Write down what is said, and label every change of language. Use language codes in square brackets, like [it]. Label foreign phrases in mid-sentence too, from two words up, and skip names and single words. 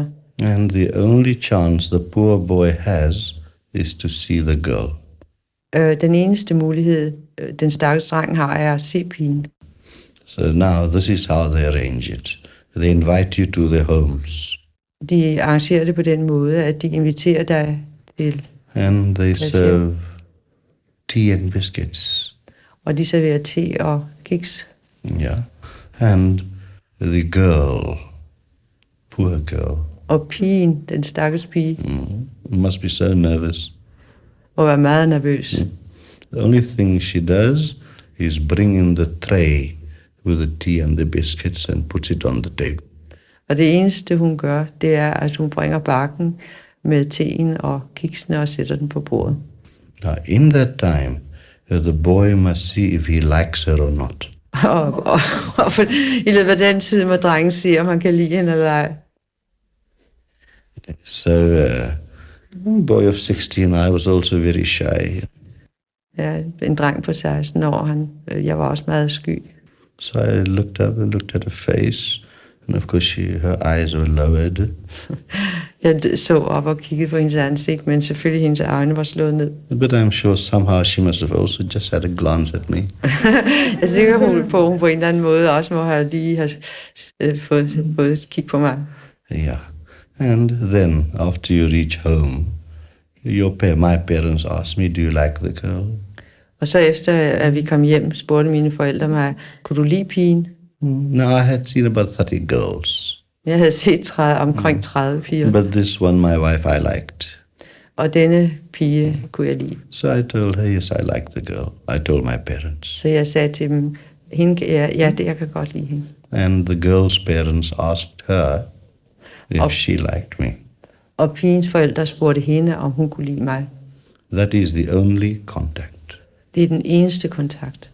[en] And the only chance the poor boy has is to see the girl. [da] Den eneste mulighed, den stakkels dreng har, er at se pigen. [en] So now this is how they arrange it. They invite you to their homes. [da] De arrangerer det på den måde, at de inviterer dig til, [en] And they serve tea and biscuits. [da] og de serverer te og kiks. [en] Yeah. And the girl, poor girl, [da] Og pigen, den stakkels pige, [en] must be so nervous. [da] må være meget nervøs. [en] The only thing she does is bring in the tray with the tea and the biscuits and puts it on the table. [da] Og det eneste, hun gør, det er, at hun bringer bakken med teen og kiksene og sætter den på bordet. [en] Now, in that time, the boy must see if he likes her or not. [da] Og i løbet af den tid må drengen se, om han kan lide hende eller ej. [en] So, boy of 16, I was also very shy. [da] Ja, en dreng på 16 år, jeg var også meget sky. [en] So I looked up and looked at her face, and of course her eyes were lowered. [da] Jeg så op og kiggede på hendes ansigt, men selvfølgelig hendes øjne var slået ned. [en] But I'm sure somehow she must have also just had a glance at me. [da] Jeg er sikker på, at hun på en eller anden måde også må have fået et kig på mig. [en] Yeah. And then, after you reach home, my parents asked me, do you like the girl? [da] Og så efter, at vi kom hjem, spurgte mine forældre mig, kunne du lide pigen? [en] No, I had seen about 30 girls. [da] Jeg havde set omkring 30 piger, [en] But this one, my wife, I liked. [da] og denne pige kunne jeg lide. [en] So I told her, yes, I like the girl. I told my parents. [da] Så jeg sagde til dem, jeg kan godt lide hende. [en] And the girl's parents asked her if she liked me. [da] Og pigens forældre spurgte hende, om hun kunne lide mig. [en] That is the only contact. [da] Det er den eneste kontakt.